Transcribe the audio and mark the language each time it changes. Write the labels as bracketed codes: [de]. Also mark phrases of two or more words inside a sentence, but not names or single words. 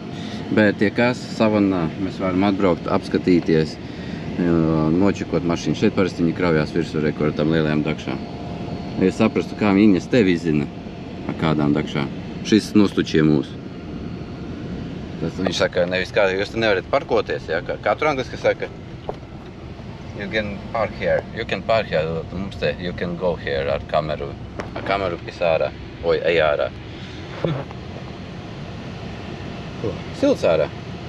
[lv] Bet, ja kas, savannā mēs varam atbraukt, apskatīties, nočekot mašīnu. Šeit parasti viņi kraujās virsū ar tam lielajām dakšām. Ja saprastu, kā viņas tevi izzina ar kādām dakšām. Šis nostučie mūsu. Tas viņš saka, nevis kā, jūs te nevarat parkoties, ja? Kā tur angliski saka? [en] You can park here. You can park here. [lv] Mums te, [en] you can go here [lv] ar kameru. Ar kameru pis ārā. Oj, ej ārā. Silts ārā.